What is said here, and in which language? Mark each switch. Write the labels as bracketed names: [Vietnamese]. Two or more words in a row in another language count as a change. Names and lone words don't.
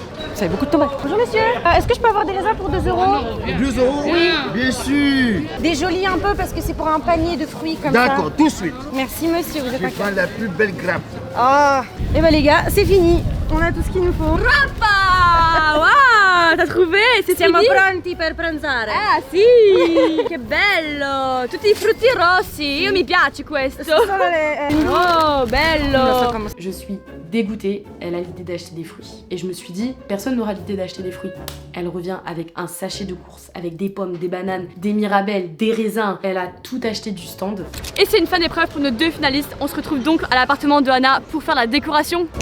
[French] Ça fait beaucoup de tomates. Bonjour monsieur, est-ce que je peux avoir des raisins pour 2 euros? 2 euros? Oui. Bien sûr. Des jolis un peu parce que c'est pour un panier de fruits comme ça. D'accord, tout de suite. Merci monsieur, vous êtes Je un prends la plus belle grappe. Ah. Et bah les gars, c'est fini. On a tout ce qu'il nous faut. Papa! Wow! T'as trouvé? C'est fini? [Italian] Siamo pronti per pranzare. Ah sì! Che bello! Tutti i frutti rossi! Io mi piace questo! Oh, bello! [French] Je suis dégoûtée, elle a l'idée d'acheter des fruits. Et je me suis dit, personne n'aura l'idée d'acheter des fruits. Elle revient avec un sachet de courses, avec des pommes, des bananes, des mirabelles, des raisins. Elle a tout acheté du stand. Et c'est une fin d'épreuve pour nos 2 finalistes. On se retrouve donc à l'appartement de Anna pour faire la décoration.